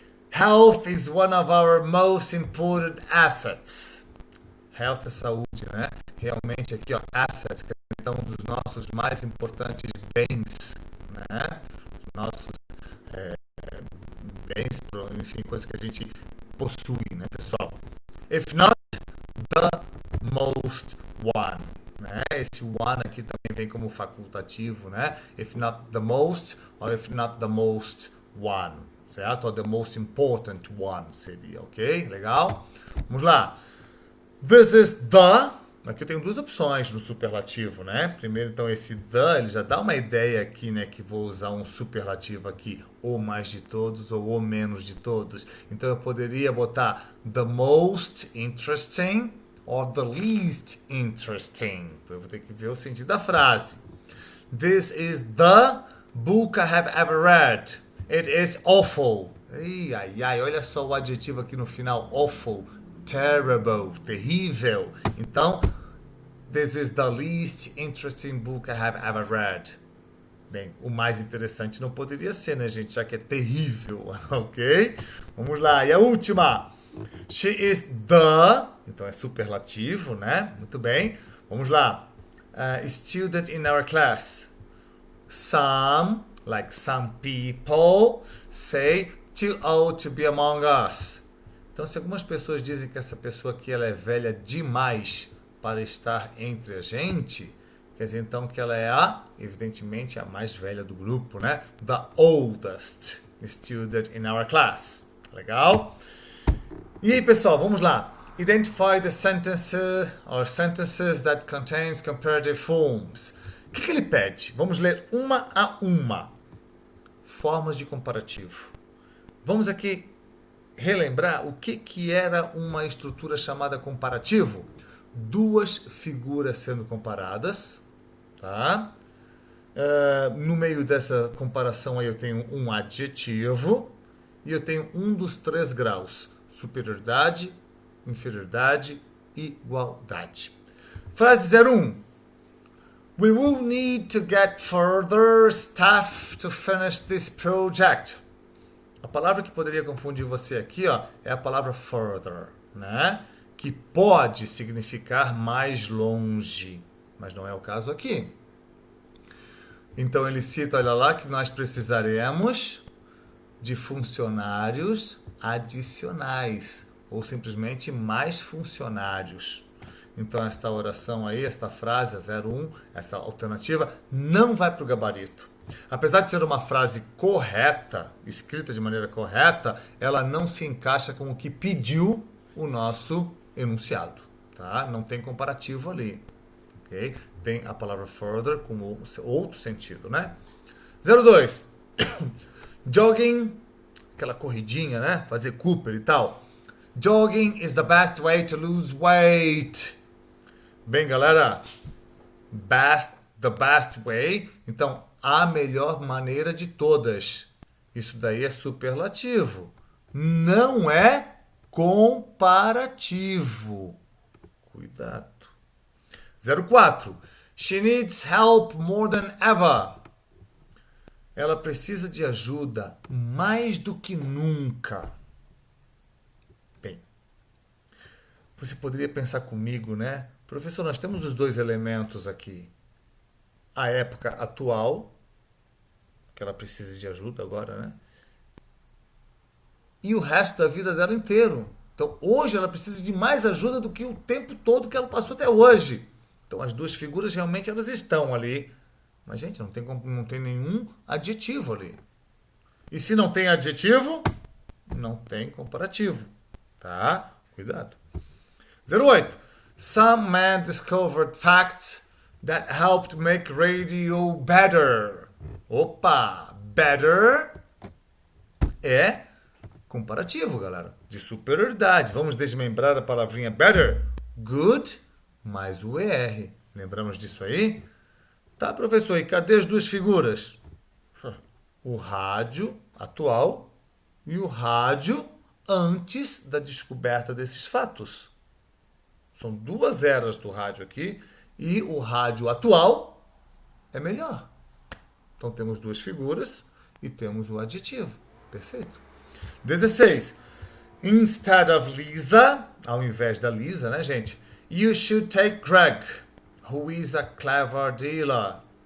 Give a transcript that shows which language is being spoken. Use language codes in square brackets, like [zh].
[en] Health is one of our most important assets. [pt] Health é saúde, né? Realmente aqui, ó, assets, que é um dos nossos mais importantes bens, né? Nossos bens, enfim, coisas que a gente possui, né, pessoal? [en] If not the most one, né? [pt] Esse one aqui também vem como facultativo, né? [en] If not the most, or if not the most one, certo? Or the most important one [pt] seria, ok? Legal? Vamos lá. [en] This is the. [pt] Aqui eu tenho duas opções no superlativo, né? Primeiro, então, esse the, ele já dá uma ideia aqui, né? Que vou usar um superlativo aqui, ou mais de todos, ou o menos de todos. Então, eu poderia botar [en] the most interesting, or the least interesting. [pt] Eu vou ter que ver o sentido da frase. [en] This is the book I have ever read. It is awful. [pt] Ai, olha só o adjetivo aqui no final. [en] Awful, terrible, terrível. [pt] Então, [en] this is the least interesting book I have ever read. [pt] Bem, o mais interessante não poderia ser, né, gente? Já que é terrível, ok? Vamos lá. E a última. [en] She is the... [pt] Então é superlativo, né? Muito bem. Vamos lá. [en] Student in our class. Some, like some people, say too old to be among us. [pt] Então, se algumas pessoas dizem que essa pessoa aqui ela é velha demais para estar entre a gente, quer dizer então que ela é evidentemente, a mais velha do grupo, né? [en] The oldest student in our class. Legal? [pt] E aí, pessoal, vamos lá. [en] Identify the sentences or sentences that contains comparative forms. [pt] O que ele pede? Vamos ler uma a uma. Formas de comparativo. Vamos aqui relembrar o que era uma estrutura chamada comparativo. Duas figuras sendo comparadas, tá? No meio dessa comparação aí eu tenho um adjetivo e eu tenho um dos 3 graus: superioridade, inferioridade e igualdade. Frase 01. [en] We will need to get further staff to finish this project. [pt] A palavra que poderia confundir você aqui, é a palavra further, né? Que pode significar mais longe, mas não é o caso aqui. Então ele cita, olha lá, que nós precisaremos de funcionários adicionais, ou simplesmente mais funcionários. Então esta oração aí, esta frase, 01, essa alternativa, não vai para o gabarito. Apesar de ser uma frase correta, escrita de maneira correta, ela não se encaixa com o que pediu o nosso enunciado. Tá? Não tem comparativo ali. Okay? Tem a palavra further com outro sentido, né? 02. Jogging, aquela corridinha, né? Fazer Cooper e tal. [en] Jogging is the best way to lose weight. [pt] Bem, galera, [en] the best way, [pt] então a melhor maneira de todas. Isso daí é superlativo. Não é comparativo. Cuidado. 04. [en] She needs help more than ever. [pt] Ela precisa de ajuda mais do que nunca. Bem, você poderia pensar comigo, né? Professor, nós temos os 2 elementos aqui. A época atual, que ela precisa de ajuda agora, né? E o resto da vida dela inteiro. Então, hoje ela precisa de mais ajuda do que o tempo todo que ela passou até hoje. Então, as 2 figuras realmente elas estão ali. Mas, gente, não tem nenhum adjetivo ali. E se não tem adjetivo, não tem comparativo. Tá? Cuidado. 08. [en] Some men discovered facts that helped make radio better. [pt] Opa! Better é comparativo, galera. De superioridade. Vamos desmembrar a palavrinha better. Good mais o ER. Lembramos disso aí? Tá, professor, e cadê as 2 figuras? O rádio atual e o rádio antes da descoberta desses fatos. São 2 eras do rádio aqui e o rádio atual é melhor. Então temos 2 figuras e temos o adjetivo. Perfeito. 16. [en] Instead of Lisa, [pt] ao invés da Lisa, né, gente? [en] You should take Greg, who is a clever dealer.